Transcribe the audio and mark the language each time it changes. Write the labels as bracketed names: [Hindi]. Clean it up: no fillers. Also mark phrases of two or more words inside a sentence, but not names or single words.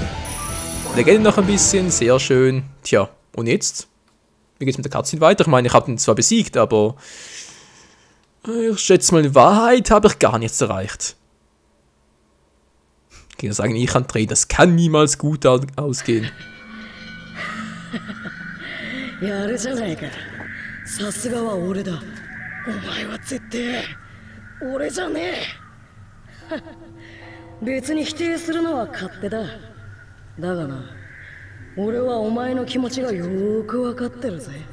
[German] Legende noch ein bisschen, sehr schön. Tja, und jetzt? Wie geht's mit der Cutscene weiter? Ich meine, ich habe ihn zwar besiegt, aber ich schätze mal, in Wahrheit habe ich gar nichts erreicht. Ich kann sagen, ich kann drehen, das kann niemals gut ausgehen. [Japanese] やるじゃないか。さすがは俺だ。お前は絶対俺じゃねえ。別に否定するのは勝手だ。だがな、俺はお前の気持ちがよーくわかってるぜ。